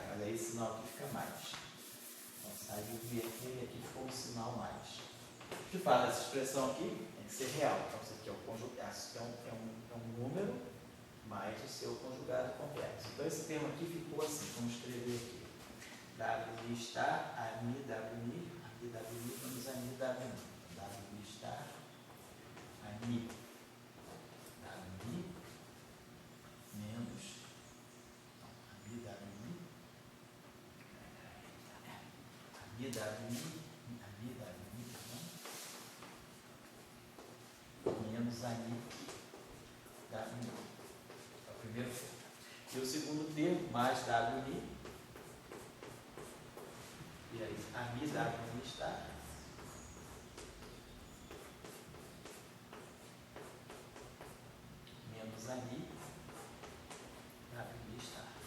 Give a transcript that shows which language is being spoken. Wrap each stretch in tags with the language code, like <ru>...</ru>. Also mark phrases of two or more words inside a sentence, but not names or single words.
<pt>Mas aí o sinal aqui fica mais. Então sai o I aqui e aqui ficou um sinal mais. De fato, essa expressão aqui tem que ser real. Então isso aqui é um conjugado, é um número mais o seu conjugado complexo. Então esse termo aqui ficou assim. Vamos escrever aqui. W star, a Mi, W, aqui W menos a Mi, W. W star, a Mi, W menos a Mi, W, a Mi, W, menos a Mi, W. É o primeiro termo. E o segundo termo, mais W, e aí, a Mi, W está menos a Mi, W está.</pt>